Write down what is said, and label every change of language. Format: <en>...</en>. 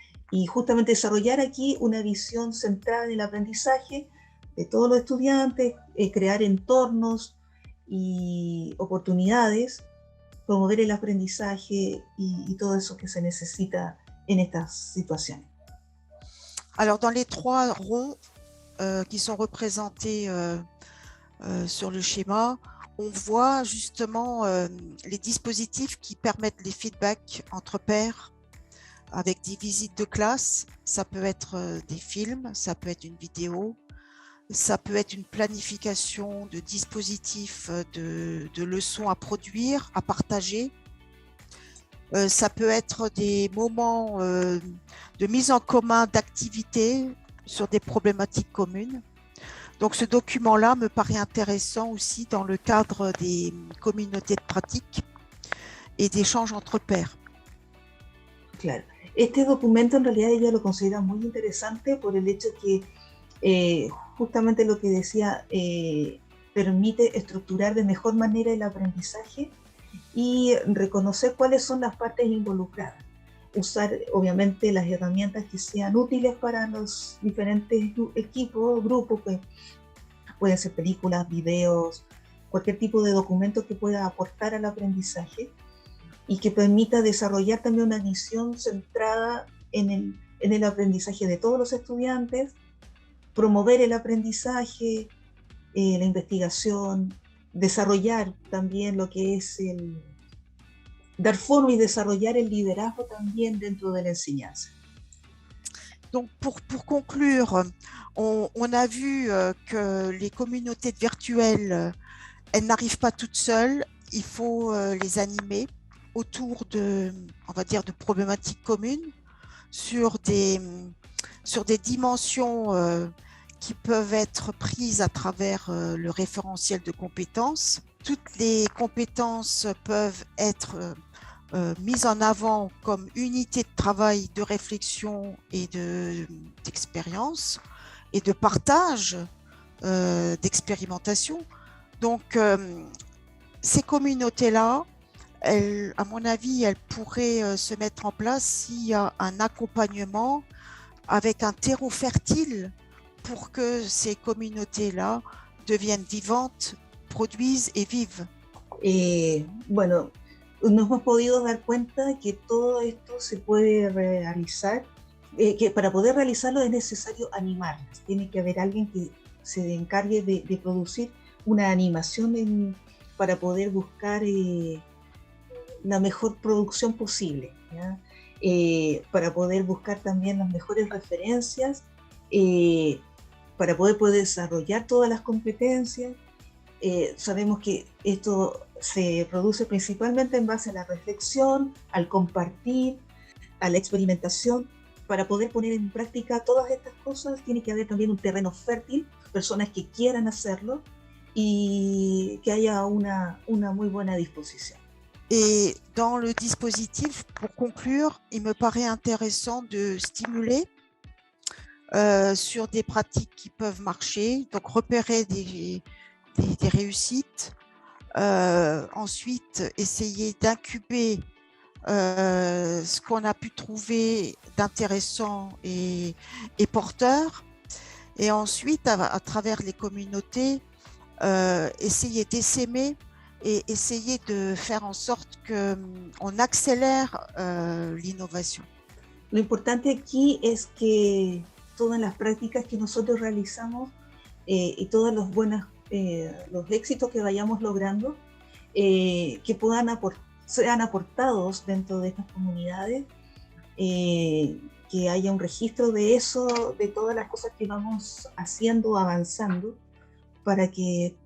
<es>Y justamente desarrollar aquí una visión centrada en el aprendizaje de todos los estudiantes, crear entornos y oportunidades, promover el aprendizaje y todo eso que se necesita en estas situaciones.</es> <fr>Alors, dans les 3 ronds qui sont représentés sur le schéma, on voit justement les dispositifs qui permettent les feedbacks entre pairs avec des visites de classe. Ça peut être des films, ça peut être une vidéo, ça peut être une planification de dispositifs de leçons à produire, à partager. Ça peut être des moments de mise en commun d'activités sur des problématiques communes. Donc ce document-là me paraît intéressant aussi dans le cadre des communautés de pratique et d'échanges entre pairs.</fr> <es>Claro. Este documento en realidad ella lo considera muy interesante por el hecho que justamente lo que decía, permite estructurar de mejor manera el aprendizaje y reconocer cuáles son las partes involucradas. Usar obviamente las herramientas que sean útiles para los diferentes equipos, grupos, que pueden ser películas, videos, cualquier tipo de documento que pueda aportar al aprendizaje y que permita desarrollar también una visión centrada en el aprendizaje de todos los estudiantes, promover el aprendizaje, la investigación, desarrollar también lo que es dar forma y desarrollar el liderazgo también dentro de la enseñanza.</es> <fr>Donc pour conclure, on a vu que les communautés virtuelles, elles n'arrivent pas toutes seules, il faut les animer autour de, on va dire, de problématiques communes sur des dimensions qui peuvent être prises à travers le référentiel de compétences. Toutes les compétences peuvent être mises en avant comme unité de travail, de réflexion et d'expérience et de partage d'expérimentation. Donc, ces communautés-là, à mon avis, elles pourraient se mettre en place s'il y a un accompagnement avec un terreau fertile pour que ces communautés-là deviennent vivantes, produisent et vivent.</fr> <es>Bueno, nos hemos podido dar cuenta que todo esto se puede realizar, que para poder realizarlo es necesario animarlas. Tiene que haber alguien que se encargue de producir una animación para poder buscar la mejor producción posible, ¿ya? Para poder buscar también las mejores referencias, para poder desarrollar todas las competencias. Sabemos que esto se produce principalmente en base a la reflexión, al compartir, a la experimentación. Para poder poner en práctica todas estas cosas tiene que haber también un terreno fértil, personas que quieran hacerlo y que haya una muy buena disposición.</es> <fr>Et dans le dispositif, pour conclure, il me paraît intéressant de stimuler sur des pratiques qui peuvent marcher, donc repérer des réussites, ensuite essayer d'incuber ce qu'on a pu trouver d'intéressant et porteur, et ensuite à travers les communautés essayer d'essaimer et essayer de faire en sorte qu'on accélère l'innovation.</fr> <es>Lo importante aquí es que todas las prácticas que nosotros realizamos y todos los éxitos que vayamos logrando, que sean aportados dentro de estas comunidades, que haya un registro de eso, de todas las cosas que vamos haciendo, avanzando, para que</es>